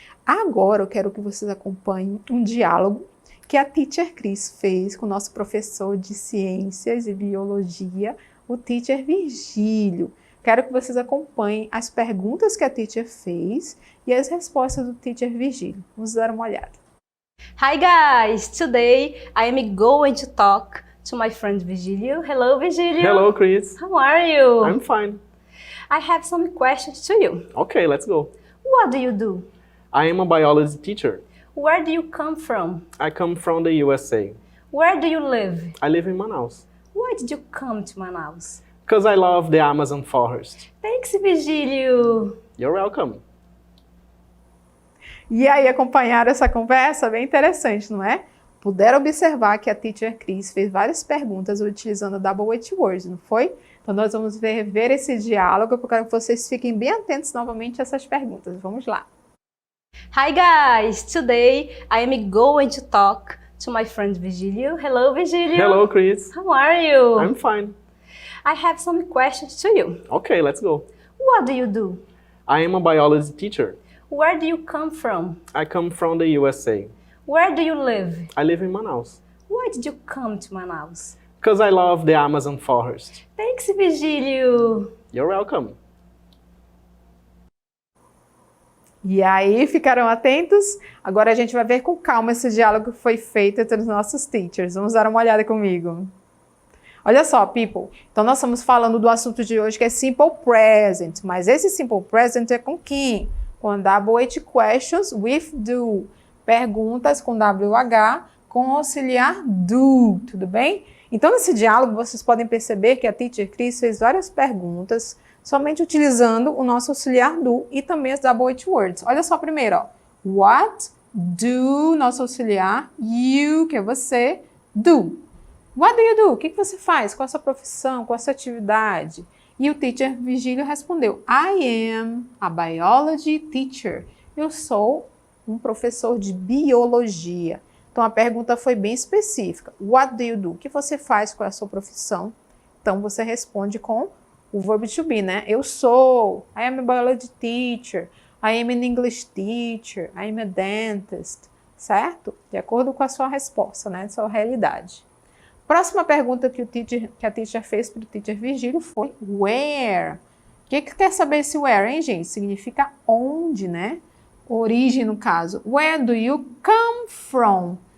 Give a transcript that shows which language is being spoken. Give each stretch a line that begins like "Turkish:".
Portuguese: Agora, eu quero que vocês acompanhem um diálogo que a Teacher Cris fez com o nosso professor de Ciências e Biologia, o Teacher Virgílio. Quero que vocês acompanhem as perguntas que a Teacher fez e as respostas do Teacher Virgílio. Vamos dar uma olhada.
English: Hi guys! Today I am going to talk to my friend Virgilio. Hello Virgilio! Hello Chris! How are you? I'm fine. I have some questions to you. Okay, let's go. What do you do? I am a biology teacher. Where do you come from? I come from the USA. Where do you live? I live in Manaus. Why did you come to Manaus? Because I love the Amazon forest. Thanks Virgilio! You're welcome.
Portuguese: E aí, acompanharam essa conversa? Bem interessante, não é? Puderam observar que a Teacher Cris fez várias perguntas utilizando double weight words, não foi? Então nós vamos ver esse diálogo, eu quero que vocês fiquem bem atentos novamente a essas perguntas. Vamos lá. Hi guys, today I am going to talk to my friend Virgilio. Hello Virgilio. Hello, Chris. How are you? I'm fine. I have some questions to you. Okay, let's go. What do you do? I am a biology teacher. Where do you come from? I come from the USA. Where do you live? I live in Manaus. Why did you come to Manaus? Because I love the Amazon forest. Thanks, Virgilio. You're welcome. E aí, ficaram atentos? Agora a gente vai ver com calma esse diálogo que foi feito entre os nossos teachers. Vamos dar uma olhada comigo. Olha só, people. Então, nós estamos falando do assunto de hoje que é Simple Present. Mas esse Simple Present é com quem?
English: Com double weight questions with do.
Portuguese: Perguntas com WH com auxiliar do. Tudo bem? Então, nesse diálogo, vocês podem perceber que a Teacher Cris fez várias perguntas somente utilizando o nosso auxiliar do e também as double weight words. Olha só primeiro, ó. What do, nosso auxiliar, you, que é você, do.
English: What do you do?
Portuguese: O que você faz? Qual a sua profissão? Qual a sua atividade? E o teacher Virgílio respondeu,
English: I am a biology teacher.
Portuguese: Eu sou um professor de biologia. Então, a pergunta foi bem específica.
English: What do you do?
Portuguese: O que você faz? Qual é a sua profissão? Então, você responde com o verbo to be, né? Eu sou,
English: I am a biology teacher, I am an English teacher, I am a dentist,
Portuguese: certo? De acordo com a sua resposta, né? Sua realidade. Próxima pergunta que a teacher fez para o teacher Virgílio foi where? O que quer saber esse where, hein, gente? Significa onde, né? Origem, no caso.
English: Where do you come from?